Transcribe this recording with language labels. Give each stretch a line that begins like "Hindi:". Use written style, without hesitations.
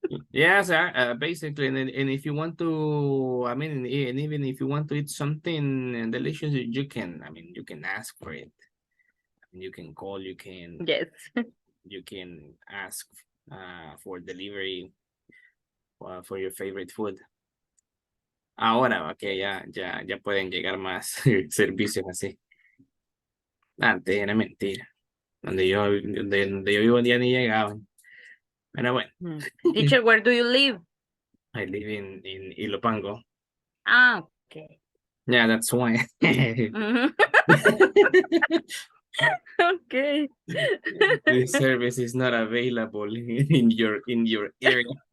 English: Yes, basically, and if you want to, I mean, and even if you want to eat something delicious, you can. I mean, you can ask for it. You can call. Yes. You can ask for delivery for your favorite food.
Spanish: Ahora, okay, ya pueden llegar más servicios así. Antes era mentira. Donde yo vivo ya ni llegaban. Pero bueno,
English: Teacher, where do you live? I live in Ilopango. Ah, okay. Yeah, that's why. Mhm. Okay. This service is not available in your area.